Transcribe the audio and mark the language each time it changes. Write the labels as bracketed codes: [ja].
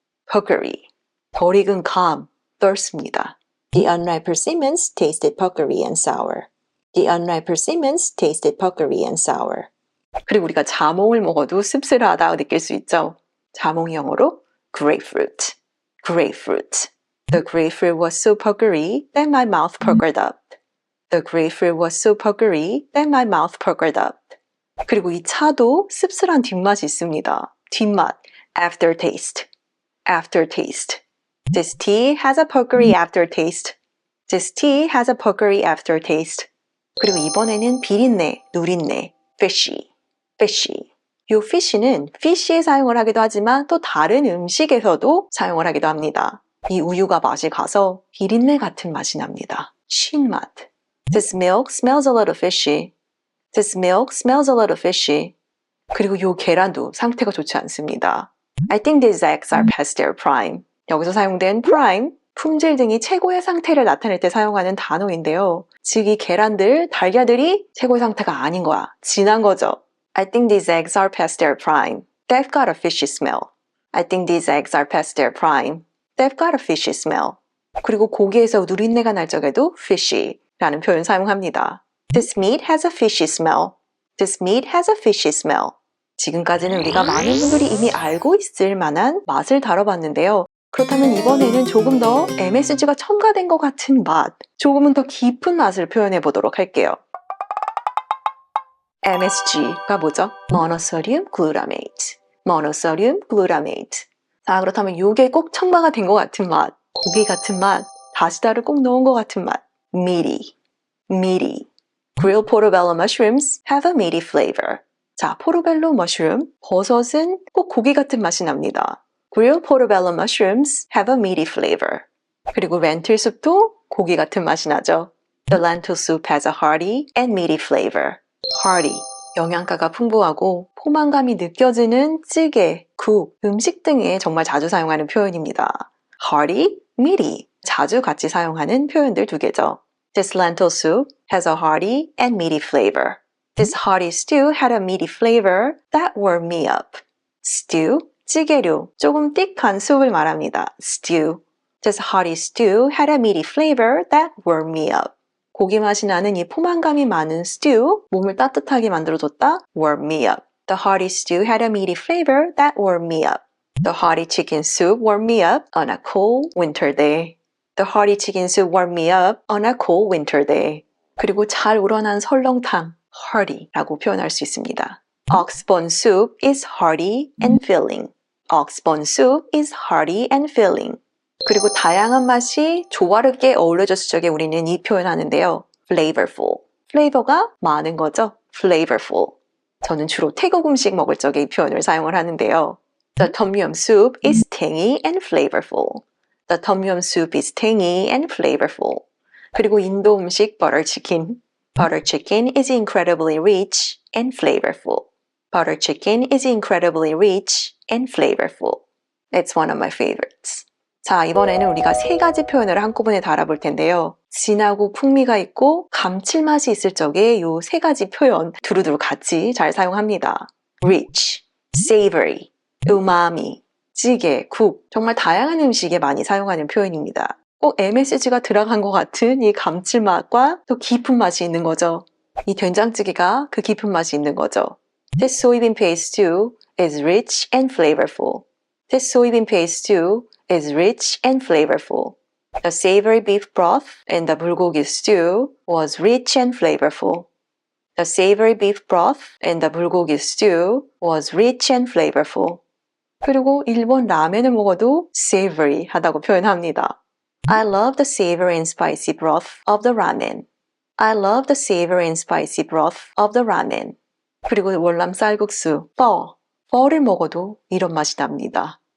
[ko] puckery. 덜 익은 감, 떫습니다. [en] The unripe persimmons tasted puckery and sour. The unripe persimmons tasted puckery and sour. [ko] 그리고 우리가 자몽을 먹어도 씁쓸하다 느낄 수 있죠. 자몽 영어로 grapefruit. [en] grapefruit. The grapefruit was so puckery that my mouth puckered up. The grapefruit was so puckery that my mouth puckered up. [ko] 그리고 이 차도 씁쓸한 뒷맛이 있습니다. [en] 뒷맛, aftertaste. aftertaste. This tea has a puckery aftertaste. This tea has a puckery aftertaste. [ko] 그리고 이번에는 비린내, 누린내, fishy. [en] fishy. [ko] 이 fish는 fish에 사용을 하기도 하지만 또 다른 음식에서도 사용을 하기도 합니다. 이 우유가 맛이 가서 비린내 같은 맛이 납니다. 신맛. [en] This milk smells a little fishy. This milk smells a little fishy. [ko] 그리고 이 계란도 상태가 좋지 않습니다. [en] I think these eggs are past their prime. [ko] 여기서 사용된 prime, 품질 등이 최고의 상태를 나타낼 때 사용하는 단어인데요. 즉 이 계란들, 달걀들이 최고의 상태가 아닌 거야. 지난 거죠. [en] I think these eggs are past their prime. They've got a fishy smell. I think these eggs are past their prime. They've got a fishy smell. [ko] 그리고 고기에서 누린내가 날 적에도 fishy라는 표현 사용합니다. [en] This meat has a fishy smell. This meat has a fishy smell. [ko] 지금까지는 우리가 많은 분들이 이미 알고 있을 만한 맛을 다뤄봤는데요. 그렇다면 이번에는 조금 더 MSG가 첨가된 것 같은 맛, 조금은 더 깊은 맛을 표현해 보도록 할게요. MSG가 뭐죠? monosodium glutamate. [en] monosodium glutamate. [ko] 자, 그렇다면 이게 꼭 첨가가 된 것 같은 맛, 고기 같은 맛, 다시다를 꼭 넣은 것 같은 맛, meaty. [en] meaty. Grilled portobello mushrooms have a meaty flavor. [ko] 자, 포르벨로 머쉬룸, 버섯은 꼭 고기 같은 맛이 납니다. [en] Grilled portobello mushrooms have a meaty flavor. [ko] 그리고 렌틸 숲도 고기 같은 맛이 나죠. [en] The lentil soup has a hearty and meaty flavor. [ko] hearty, 영양가가 풍부하고 포만감이 느껴지는 찌개, 국, 음식 등에 정말 자주 사용하는 표현입니다. hearty, meaty, 자주 같이 사용하는 표현들 두 개죠. [en] This lentil soup has a hearty and meaty flavor. This hearty stew had a meaty flavor that warmed me up. [ko] stew, 찌개류, 조금 띡한 수프를 말합니다. [en] stew. This hearty stew had a meaty flavor that warmed me up. [ko] 고기 맛이 나는 이 포만감이 많은 stew, 몸을 따뜻하게 만들어줬다. [en] warm me up. The hearty stew had a meaty flavor that warmed me up. The hearty chicken soup warmed me up on a cold winter day. The hearty chicken soup warmed me up on a cold winter day. [ko] 그리고 잘 우러난 설렁탕, hearty라고 표현할 수 있습니다. [en] Oxbone soup is hearty and filling. Oxbone soup is hearty and filling. [ko] 그리고 다양한 맛이 조화롭게 어우러졌을 적에 우리는 이 표현하는데요. flavorful. 플레이버가 많은 거죠. flavorful. 저는 주로 태국 음식 먹을 적에 이 표현을 사용을 하는데요. [en] The tom yum soup is tangy and flavorful. The tom yum soup is tangy and flavorful. [ko] 그리고 인도 음식 butter chicken. [en] Butter chicken is incredibly rich and flavorful. Butter chicken is incredibly rich and flavorful. It's one of my favorites. [ko] 자, 이번에는 우리가 세 가지 표현을 한꺼번에 달아볼 텐데요. 진하고 풍미가 있고 감칠맛이 있을 적에 이 세 가지 표현 두루두루 같이 잘 사용합니다. [en] rich, savory, umami, [ko] 찌개, 국, 정말 다양한 음식에 많이 사용하는 표현입니다. 꼭 MSG가 들어간 것 같은 이 감칠맛과 또 깊은 맛이 있는 거죠. 이 된장찌개가 그 깊은 맛이 있는 거죠. [en] This soybean paste stew is rich and flavorful. This soybean paste stew is rich and flavorful. The savory beef broth in the bulgogi stew was rich and flavorful. The savory beef broth in the 불고기 stew was rich and flavorful. [ko] 그리고 일본 라멘을 먹어도 savory 하다고 표현합니다. [en] I love the savory and spicy broth of the ramen. I love the savory and spicy broth of the ramen. [ko] 그리고 월남 쌀국수, pho를 먹어도 이런 맛이 납니다.